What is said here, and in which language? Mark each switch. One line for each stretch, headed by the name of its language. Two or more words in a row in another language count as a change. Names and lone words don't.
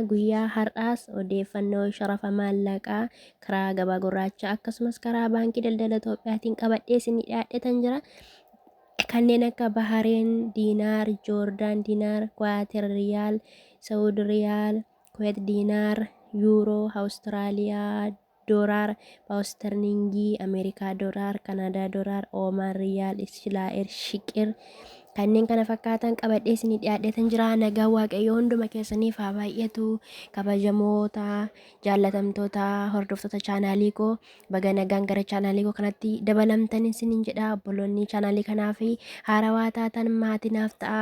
Oromo: Guyyaa har'aas odeeffannoo sharafa maallaqaa karaa gabaa gurraacha akkasumas karaa baankii daldala Itoophiyaatiin qabadhee isinii dhiyaadheetan jira. Kanneen akka Bahareen diinaar, Joordaan diinaar, Kuwaatir riyaal, Saawud riyaal, Kuweet diinaar, Yuuroo, Awustiraaliyaa ዶላር ፓውስተርኒንጊ አሜሪካ ዶላር ካናዳ ዶላር ኦማን ሪያል እስራኤል ሽቅር kanneen kana fakkaatan qabadhee isinii dhiyaadheetan jira. Nagaa waaqayyoo hunduma keessaniif haa baay'atu. Kabajamoota jaallatamtoota hordoftoota chaanaalii koo baga nagaan gara chaanaalii koo kanatti dabalamtan isiniin jedha. Obboloonni chaanaalii kanaaf haarawaa taatan maatinaaf ta'a.